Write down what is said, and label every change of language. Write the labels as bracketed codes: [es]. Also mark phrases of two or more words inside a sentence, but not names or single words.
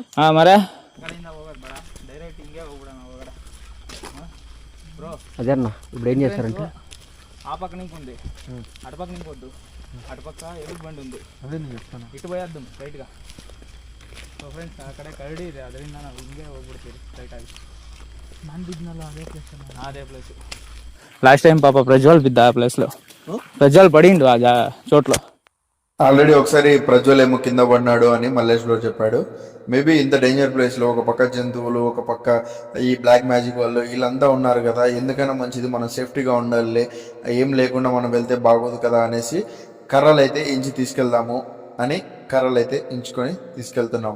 [te] మరే అదే అన్న ఇప్పుడు ఏం చేస్తారంటే ఆ పక్క నుంచి ఉంది, అటుపక్క నుంచి వద్దు, అటుపక్క ఎలుగు బండి ఉంది, అదే నేను చెప్తాను, ఇటు పోయేద్దాం రైట్గా. సో ఫ్రెండ్స్ అక్కడే కరడి [kn] ಇದೆ, ಅದರಿಂದ ನಾವು ಹಿಂಗೆ ಹೋಗ್ಬಿಡ್ತೀವಿ ರೈಟಾಗಿ. ನಾನು ಬಿದ್ನಲ್ಲ ಅದೇ ಪ್ಲೇಸ್. [en] last time [te] పాప ప్రజ్వల్ బిద్ద ఆ ప్లేస్లో, ప్రజ్వల్ పడిండు ఆ చోట్లో. ఆల్రెడీ ఒకసారి ప్రజ్వల్ ఏమో కింద పడినాడు అని మల్లేష్ బ్రో చెప్పాడు. మేబీ ఇంత డేంజర్ ప్లేస్లో ఒక పక్క జంతువులు, ఒక పక్క ఈ [en] black magic [te] వాళ్ళు వీళ్ళంతా ఉన్నారు కదా, ఎందుకైనా మంచిది మనం సేఫ్టీగా ఉండాలి, ఏం లేకుండా మనం వెళ్తే బాగోదు కదా అనేసి కర్రలు అయితే ఇంచి తీసుకెళ్దాము అని కర్రలు అయితే ఇంచుకొని తీసుకెళ్తున్నాము.